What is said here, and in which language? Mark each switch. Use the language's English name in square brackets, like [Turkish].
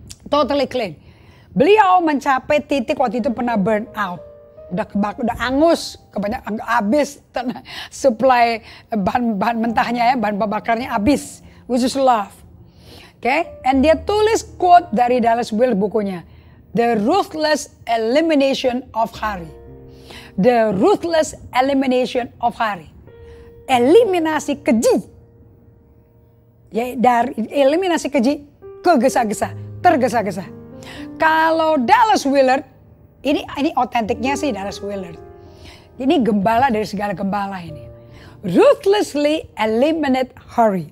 [Indonesian] Totally clean. Beliau mencapai titik waktu itu pernah burn out. Udah angus, kebanyakan habis supply bahan mentahnya ya, bahan bakarnya habis. Which is love. Okay? And dia tulis quote dari Dallas Willard bukunya. [English] The Ruthless Elimination of Hurry. The Ruthless Elimination of Hurry. [Indonesian] Eliminasi keji. Ya, dari eliminasi keji ke gesa-gesa. Tergesa-gesa. Kalau Dallas Willard, ini otentiknya sih Dallas Willard. Ini gembala dari segala gembala ini. [English] Ruthlessly eliminate hurry.